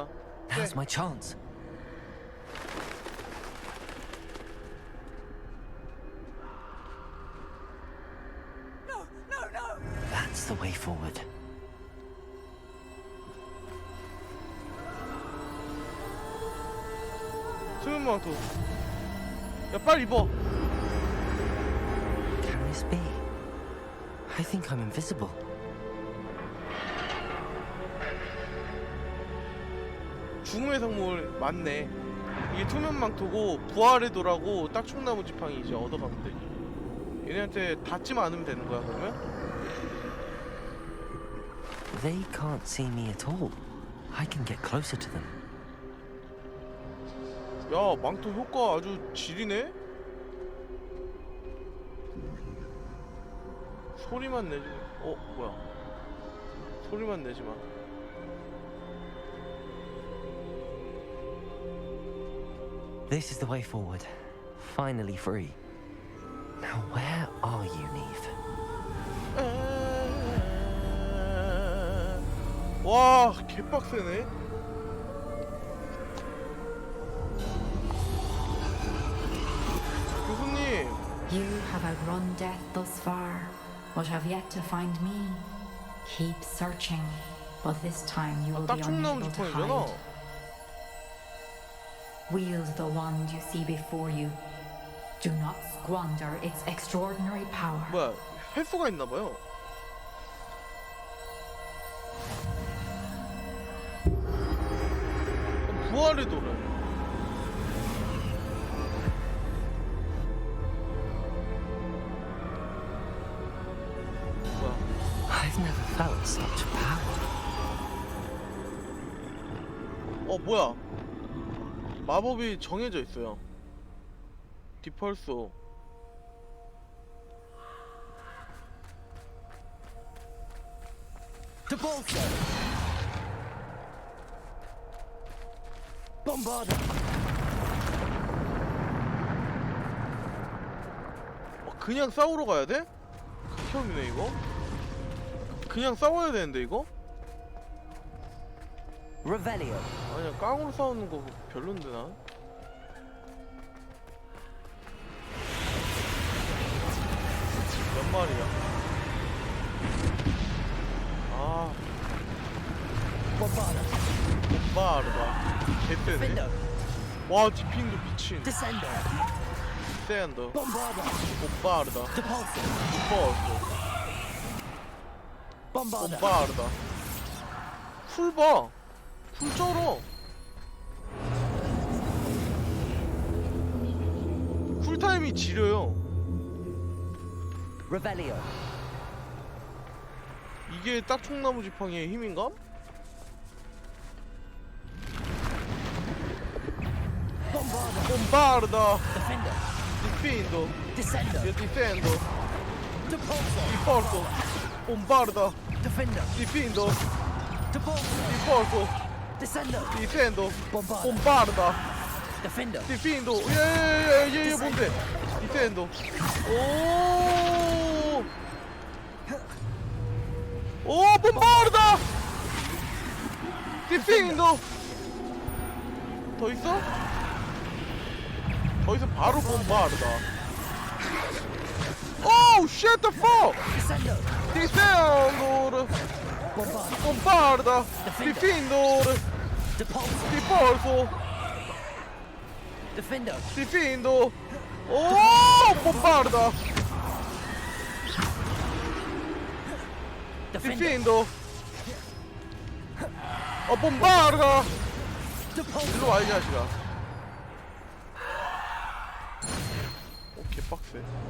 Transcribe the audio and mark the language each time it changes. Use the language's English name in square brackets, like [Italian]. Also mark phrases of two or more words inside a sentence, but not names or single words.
[English] Now's my chance. That's the way forward. [Korean] 수면망토. 야 빨리 입어. [English] Can this be? I think I'm invisible. [Korean] 죽음의 성물 맞네. 이게 투면망토고 부활의 도라고 딱총나무 지팡이 이제 얻어가면 돼. 얘네한테 닿지만 않으면 되는 거야 그러면? [English] They can't see me at all. I can get closer to them. [Korean] 야 망토 효과 아주 지리네? 소리만 내지. 뭐야? 소리만 내지 마. [English] This is the way forward. Finally free. Now where are you, Neve? [Korean] 와 개빡세네. 교수님. [English] You have outrun death thus far, but have yet to find me. Keep searching, but this time you will be unable to hide. Wield the wand you see before you. Do not squander its extraordinary power. [Korean] 뭐야? 횟수가 있나 봐요. 부활의 도래. [English] I've never felt such power. [Korean] 뭐야? 마법이 정해져 있어요. 디펄소. [English] Debolso. Bombarda. [Korean] 그냥 싸우러 가야 돼? 극혐이네 이거. 그냥 싸워야 되는데 이거? [English] Revelio. [Korean] 아니야 깡으로 싸우는 거 별론데 나. 몇 마리야? 아. bombarda. 개쎄네. 와 디핑도 미친. [English] Descendo. Descendo. Bombarda. bombarda. Depulso. Depulso. Bombarda. 풀 봐. 풀 쩔어. 쿨타임이 지려요. Revelio. 이게 딱총나무 지팡이의 힘인가? Bombarda. Defender. Difendo. Descendo. [Italian] Io difendo. [English] Depulso. Riporto. Bombarda. Defender. Difendo. Depulso. Riporto. Descendo. Difendo. Bombarda. Bombarda. Defender. Difendo. [Korean] 예, 뭔데? Difendo. 오, [English] bombarda. Difendo. [Korean] 더 있어? 더 있으면 바로 bombarda. [English] Oh, shit the fuck! Descendo. Difendo. Bombarda. Difendo. Depulso. Dipolso. [Korean] 디핀도. 오, bombarda. 디핀도. bombarda. 일로 와 이 자식아. 오케이 빡세.